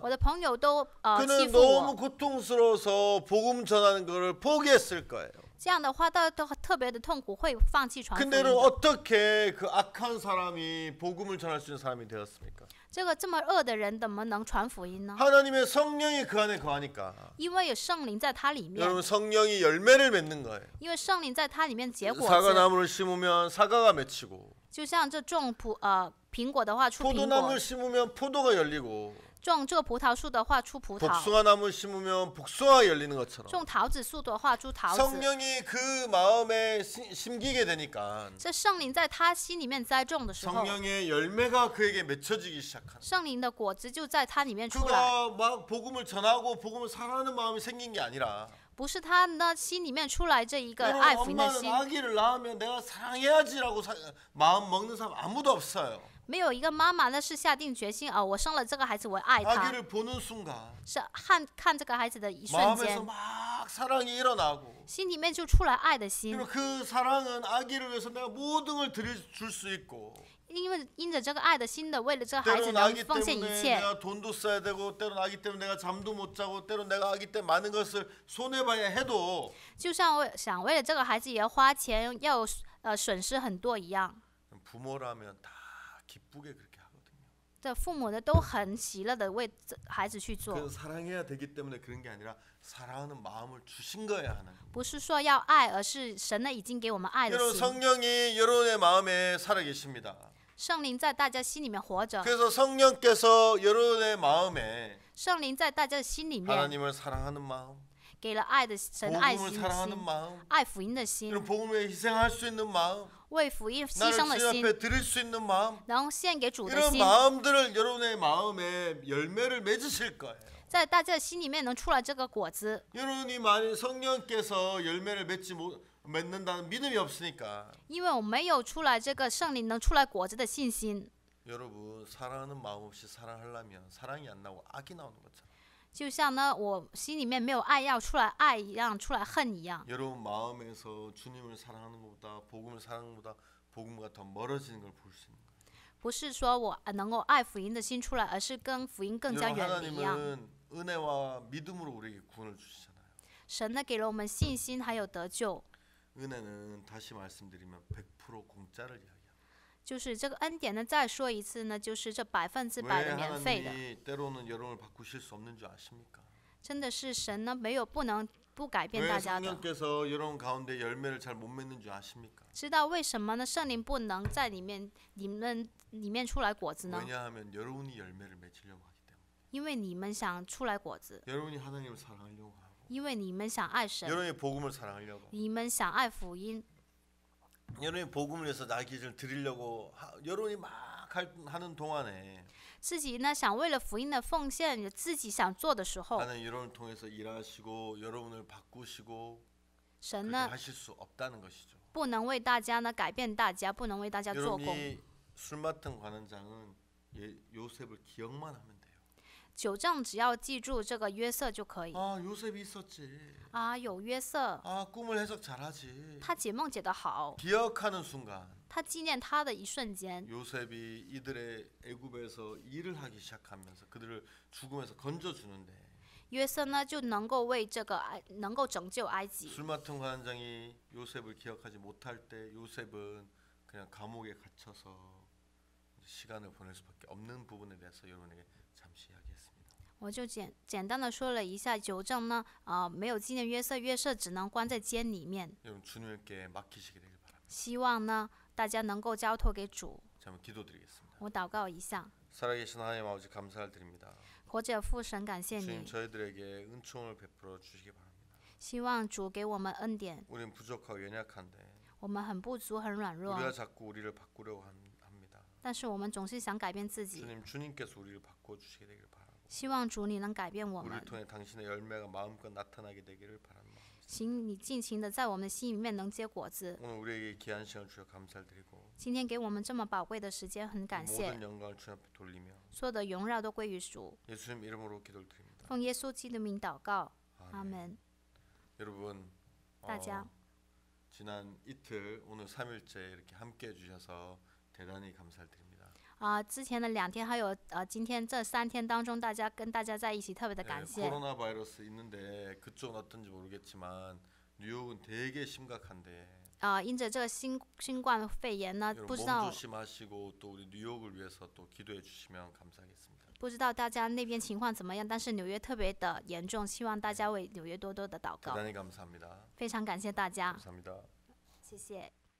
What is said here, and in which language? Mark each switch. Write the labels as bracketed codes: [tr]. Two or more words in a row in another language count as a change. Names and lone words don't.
[zh] 我的朋友都欺 [ko] 그는 [zh] 负 [ko] 너무 [zh] 我。 [ko] 고통스러워서 복음 전하는 것을 포기했을 거예요. [zh] 这样的话，他都特别的痛苦，会放弃传福音 [ko] 근데 [zh] 的。 [ko] 어떻게 그 악한 사람이 복음을 전할 수 있는 사람이 되었습니까? [zh] 这个这么恶的人，怎么能传福音呢？ [ko] 하나님의 성령이 그 안에 거하니까. [zh] 因为有圣灵在他里面， [ko] 여러분 성령이 열매를 맺는 거예요. [zh] 因为圣灵在他里面结果子， [ko] 사과나무를 심으면 사과가 맺히고 [zh] 就像这种苹果的话出苹果 [ko] 포도나무를 ， 심으면 포도가 열리고 [zh] 种这个葡萄树的话出葡萄， [ko] 복숭아나무 심으면 복숭아가 열리는 것처럼 [zh] 种桃子树的话出桃子。 [ko] 성령이 그 마음에 심기게 되니까 [zh] 这圣灵在他心里面栽种的时候， [ko] 성령의 열매가 그에게 맺혀지기 시작하는 [zh] 圣灵的果子就在他里面出来。 [ko] 그가 막 복음을 전하고 복음을 사랑하는 마음이 생긴 게 아니라 [zh] 不是他呢心里面出来这一个爱 [ko] 여러분 [zh] 福音的 [ko] 엄마는 [zh] 心， [ko] 아기를 낳으면 내가 사랑해야지라고 마음 먹는 사람 아무도 없어요. [zh] 没有一个妈妈呢是下定决心我生了这个孩子，我爱他， [ko] 아기를 보는 순간 [zh] 是看这个孩子的一瞬 [ko] 마음에서 [zh] 间， [ko] 막 사랑이 일어나고 [zh] 心里面就出来爱的心， [ko] 그리고 그 사랑은 아기를 위해서 내가 모든 걸 줄 수 있고 [zh] 因着这个爱的心的，为了这个孩子 [ko] 때로는 [zh] 能 [ko] 아기 [zh] 奉献一 [ko] 때문에 [zh] 切。 [ko] 내가 돈도 써야 되고 때로는 아기 때문에 내가 잠도 못 자고 때로는 내가 아기 때문에 많은 것을 손해봐야 해도 [zh] 就像想为了这个孩子也要花钱，要损失很多一样。 [ko] 부모라면 다 기쁘게 그렇게 하거든요. [zh] 这父母呢都很喜乐的为孩子去做， [ko] 그래서 사랑해야 되기 때문에 그런 게 아니라 사랑하는 마음을 주신 거예요 하나님. [zh] 不是说要爱，而是神呢已经给我们爱的 [ko] 여러분 [zh] 心。 [ko] 성령이 여러분의 마음에 살아 계십니다. [zh] 圣灵在大家心里面活着， [ko] 그래서 성령께서 여러분의 마음에 [zh] 圣灵在大家的心里面 [ko] 하나님을 사랑하는 마음, [zh] 给了爱的神爱 [ko] 복음을 [zh] 心的 [ko] 사랑하는 [zh] 心， [ko] 마음, [zh] 爱福音的心， [ko] 이런 복음을 위해 희생할 수 있는 마음, [zh] 为福音牺 [ko] 나를 [zh] 牲的 [ko] 주님 [zh] 心， [ko] 앞에 드릴 수 있는 마음, [zh] 然后献给主的 [ko] 이런 [zh] 心， [ko] 마음들을 여러분의 마음에 열매를 맺으실 거예요. [zh] 在大家的心里面能出来这个果子。 [ko] 여러분이 만일 성령께서 열매를 맺는다는 믿음이 없으니까 [zh] 因为我没有出来这个圣灵能出来果子的信心， [ko] 여러분 사랑하는 마음 없이 사랑하려면 사랑이 안 나고 악이 나오는 것처럼 [zh] 就像呢我心里面没有爱要出来爱一样，出来恨一样。 [ko] 여러분 마음에서 주님을 사랑하는 것보다 복음을 사랑하는 것보다 복음과 더 멀어지는 걸 볼 수 있는 거예요. [zh] 不是说我能够爱福音的心出来，而是跟福音更加 [ko] 여러분 [zh] 远离一样。 [ko] 하나님은 은혜와 믿음으로 우리에게 구원을 주시잖아요. [zh] 神呢给了我们信心，还有得救， [ko] 은혜는 다시 말씀드리면 100% 공짜를 이야기합니다. [zh] 就是这个恩典呢。再说一次呢，就是这100% [ko] 왜 [zh] 的免费的， [ko] 하나님이 때로는 여러분을 바꾸실 수 없는 줄 아십니까? [zh] 真的是神呢没有不改变 [ko] 왜 [zh] 大家的。 [ko] 성령께서 여러분 가운데 열매를 잘 못 맺는 줄 아십니까? [zh] 知道为什么呢？圣灵不能在里面出来果子呢？ [ko] 왜냐하면 여러분이 열매를 맺으려고 하기 때문에. [zh] 因为你们想出来果子， [ko] 여러분이 하나님을 사랑하려고 하고 [zh] 因为你们想爱神， [ko] 여러분이 복음을 사랑하려고 [zh] 你们想爱福音， [ko] 여러분이 복음을 위해서 나기를 드리려고 여러분이 막 하는 동안에 [zh] 自己呢想为了福音的奉献，自己想做的时候， [ko] 하나님 여러분을 통해서 일하시고 여러분을 바꾸시고 [zh] 神 [ko] 그렇게 [zh] 呢 [ko] 하실 수 없다는 것이죠. [zh] 不能为大家呢改变大家，不能为大家做工。 [ko] 여러분이 술 맡은 관원장은 요셉을 기억만 하면 돼요. [zh] 酒政只要记住这个约瑟就可以。 [ko] 요셉이 있었지. [zh] 有约瑟， [ko] 꿈을 해석 잘하지. [zh] 他解梦解得好， [ko] 기억하는 순간 [zh] 他纪念他的一瞬间， [ko] 요셉이 이들의 애굽에서 일을 하기 시작하면서 그들을 죽음에서 건져주는데 [zh] 约瑟呢就能够为这个能够拯救埃及。 [ko] 술 맡은 관원장이 요셉을 기억하지 못할 때 요셉은 그냥 감옥에 갇혀서 시간을 보낼 수밖에 없는 부분에 대해서 여러분에게 잠시 이야기했습니다. [zh] 我就简单的说了一下酒政呢，没有纪念约瑟，约瑟只能关在监里面。 [ko] 여러분 주님께 맡기시게 되길 바랍니다. [zh] 希望呢大家能够交托给主。 [ko] 자, 한번 기도드리겠습니다. [zh] 我祷告一下， [ko] 살아계신 하나님 아버지 감사를 드립니다. [zh] 活着父神，感谢 [ko] 주님 [zh] 你， [ko] 저희들에게 은총을 베풀어 주시기 바랍니다. [zh] 希望主给我们恩典。 [ko] 우린 부족하고 연약한데 [zh] 我们很不足，很软弱， [ko] 우리가 자꾸 우리를 바꾸려고 합니다. [zh] 但是我们总是想改变自己。 [ko] 주님께서 우리를 바꿔주시게 되기를 바라고 [zh] 希望主你能改变我 [ko] 우리를 [zh] 们， [ko] 통해 당신의 열매가 마음껏 나타나게 되기를 바라는 마음. [zh] 请你尽情的在我们的心里面能结果子。 [ko] 오늘 우리에게 귀한 시간 주셔 감사를 드리고 [zh] 今天给我们这么宝贵的时间，很感谢， [ko] 모든 영광을 주님 앞에 돌리며 [zh] 所有的荣耀都归于主。 [ko] 예수님 이름으로 기도를 드립니다. [zh] 奉耶稣基督的名祷告，阿 [ko] 아멘. [zh] 门。 [ko] 여러분 [zh] 大家 [ko] 지난 이틀 오늘 3일째 이렇게 함께 해주셔서 대단히 감사를 드립니다. [zh] 之前的2天还有今天这3天当中，跟大家在一起，特别的感谢。 [ko] 코로나 바이러스 있는데 그쪽은 어떤지 모르겠지만 뉴욕은 되게 심각한데 [zh] 因着这个新冠肺炎呢， [ko] 여러분 [zh] 不知 [ko] 몸 [zh] 道 [ko] 조심하시고 또 우리 뉴욕을 위해서 또 기도해 주시면 감사하겠습니다. [zh] 不知道大家那边情况怎么样，但是纽约特别的严重，希望大家为纽约多多的祷告。 [ko] 대단히 감사합니다. [zh] 非常感谢大家， 감사합니다. 谢谢。